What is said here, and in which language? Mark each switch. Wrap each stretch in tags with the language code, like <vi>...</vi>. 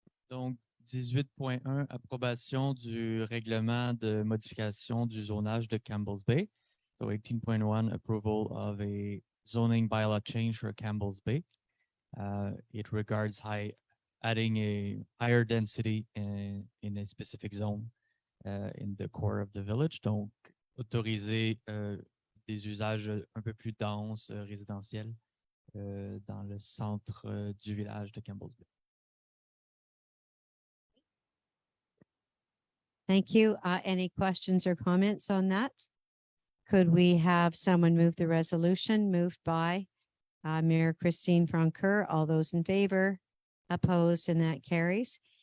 <fr>Donc, 18.1, approbation du règlement de modification du zonage de Campbell's Bay.</fr> <en>So 18.1, approval of a zoning bylaw change for Campbell's Bay. It regards adding a higher density in a specific zone in the core of the village.</en> <fr>Donc, autoriser des usages un peu plus denses résidentiels dans le centre du village de Campbell's Bay.</fr> <en>Thank you. Any questions or comments on that? Could we have someone move the resolution? Moved by Mayor Christine Francoeur. All those in favor? Opposed, and that carries.</en>